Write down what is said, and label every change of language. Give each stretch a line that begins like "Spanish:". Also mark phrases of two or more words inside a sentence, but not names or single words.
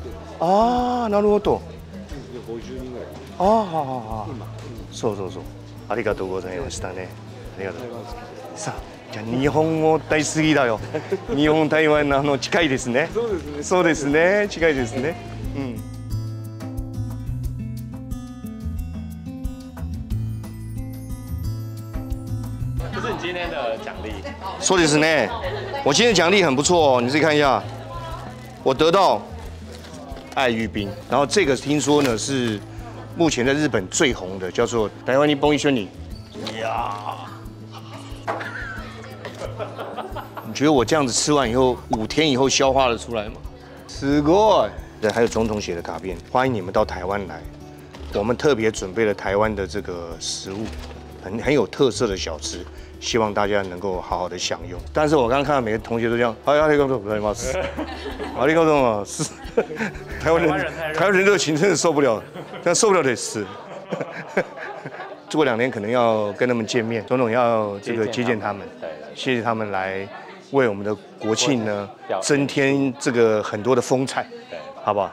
Japanese: ああ、なるほど。 50人ぐらい。ああ、はあ。そうそうそう。ありがとうございましたね。ありがとう。さあ、じゃあ日本も大好きだよ。日本台湾の近いですね。そうですね。そうですね。近いですね。
Chinese: 这是你今天的奖励。
Japanese: そうですね。
Chinese: 我今天奖励很不错哦，你自己看一下。我得到爱玉冰，然后这个听说呢是目前在日本最红的，叫做
Japanese: 台湾日本一緒に。呀！
Chinese: 你觉得我这样子吃完以后，5天以后消化得出来吗？
Japanese: すごい。
Chinese: 对，还有总统写的卡片，欢迎你们到台湾来。我们特别准备了台湾的这个食物，很有特色的小吃。希望大家能够好好的享用。但是我刚刚看到每个同学都这样，
Japanese: ありがとうございます。ありがとうございます。
Chinese: 台湾人热情真的受不了，但受不了得死。过2年可能要跟他们见面，总统要这个接见他们，谢谢他们来为我们的国庆呢增添这个很多的风采，好不好？